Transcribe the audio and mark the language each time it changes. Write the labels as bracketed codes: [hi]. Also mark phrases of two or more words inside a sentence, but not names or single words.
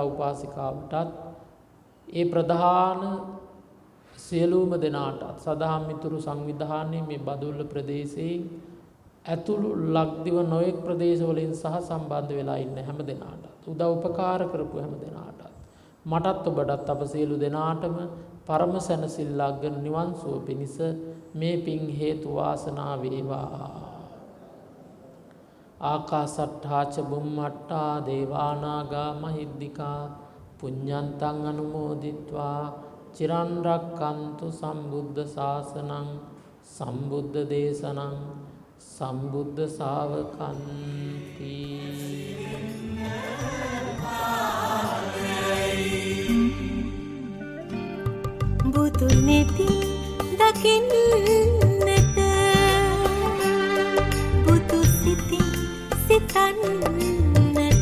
[si] උපාසිකාවටත් ඒ ප්‍රධාන සියලුම දෙනාටත් සදහම් මිතුරු සංවිධානයේ මේ බදුල්ල ප්‍රදේශයේ ඇතුළු ලක්දිව නොයෙක් ප්‍රදේශවලින් සහ සම්බන්ධ වෙලා ඉන්න හැම දෙනාටත් උදව් උපකාර කරපු හැම දෙනාටත් මටත් ඔබටත් අප සියලු දෙනාටම පරම සැනසෙල්ලක් ගෙන නිවන් සුව පිණිස මේ පින් හේතු වාසනා වේවා. [pi] ආකාසට්ඨා ච බුම්මට්ඨා දේවානාගා මහිද්దికා පුඤ්ඤන්තං අනුමෝදිත්වා චිරන් රක්칸තු සම්බුද්ධ ශාසනං සම්බුද්ධ දේශනං සම්බුද්ධ ශාවකන්ති. [si] බුදු නෙති දකින්නට බුදු සිති සිතන්නට